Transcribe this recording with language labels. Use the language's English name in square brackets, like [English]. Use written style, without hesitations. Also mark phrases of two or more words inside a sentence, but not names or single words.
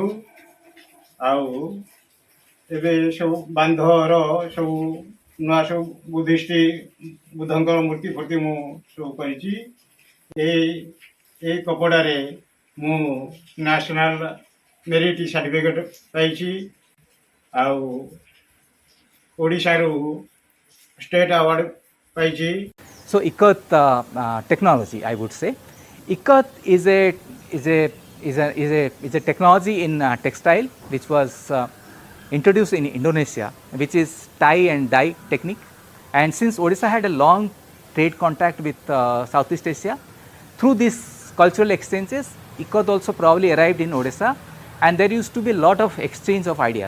[Odia] ଆଉ ଏବେ ସବୁ ବାନ୍ଧର ସବୁ ନୂଆ ସବୁ ବୁଦ୍ଧିଷ୍ଟ ବୁଦ୍ଧଙ୍କର ମୂର୍ତ୍ତି ଫୂର୍ତ୍ତି ମୁଁ ସବୁ କରିଛି। ଏଇ କପଡ଼ାରେ ମୁଁ [English] national merit certificate [Odia] ପାଇଛି। ଆଉ ଓଡ଼ିଶାରୁ [English] state award [Odia] ପାଇଛି। [English] So ikat technology, I would say, ikat is a technology in textile which was introduced in Indonesia, which is tie and dye technique. And since Odisha had a long trade contact with Southeast Asia, through these cultural exchanges, ikat also probably arrived in Odisha, and there used to be a lot of exchange of ideas.